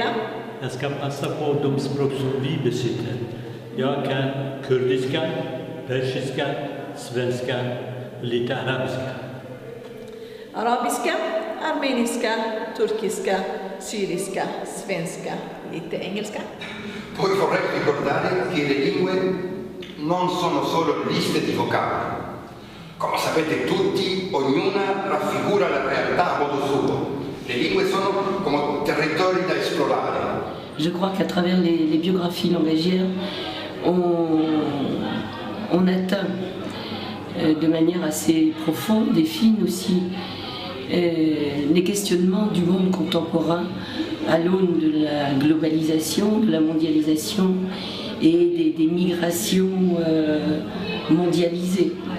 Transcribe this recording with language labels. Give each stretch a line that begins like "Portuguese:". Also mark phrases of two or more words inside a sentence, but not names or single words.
Swedish: Jag ska passa på de språk som vi besitter. Jag kan kurdiska, persiska, svenska och lite arabiska. Arabiska, armeniska, turkiska, syriska, svenska, lite engelska.
Italian: Poi vorrei ricordare che le lingue non sono solo liste di vocaboli. Come sapete tutti, ognuna raffigura la realtà a modo suo. Le lingue sono come territori da esplorare.
French: Je crois qu'à travers les biographies langagières, on atteint de manière assez profonde et fine aussi les questionnements du monde contemporain à l'aune de la globalisation, de la mondialisation et des migrations mondialisées.